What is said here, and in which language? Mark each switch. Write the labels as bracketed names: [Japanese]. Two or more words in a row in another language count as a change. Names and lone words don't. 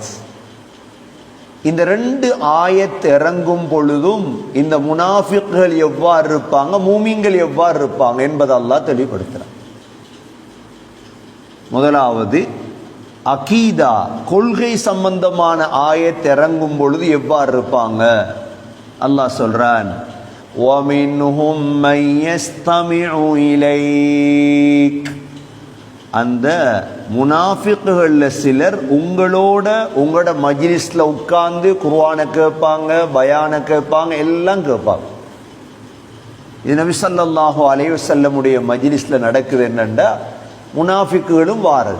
[Tamil] இந்த 2 ஆயத் இறங்கும் பொழுதும் இந்த முனாஃபிக்குகள் எவ்வாறு இருப்பாங்க, மூமின்கள் எவ்வாறு இருப்பாங்க என்பதை அல்லாஹ் தெளிவுபடுத்துறார். முதலாவது அகீதா கொள்கை சம்பந்தமான ஆயத் இறங்கும் பொழுது எவ்வாறு இருப்பாங்க? அல்லாஹ் சொல்றான், [Arabic] وَمِنْهُمْ مَنْ يَسْتَمِعُ إِلَيْكَ. [Tamil] அந்த முனாஃபிக்குகள்ல சிலர் உங்களோட மஜ்லிஸ்ல உட்கார்ந்து குர்ஆனை கேட்பாங்க, பயானை கேட்பாங்க, எல்லாம் கேட்பாங்க. இது நபி [Arabic] صلى الله عليه [Tamil] வஸல்லமுடைய மஜ்லிஸ்ல நடக்குது. என்னண்டா முனாஃபிக்குகளும் வாரது.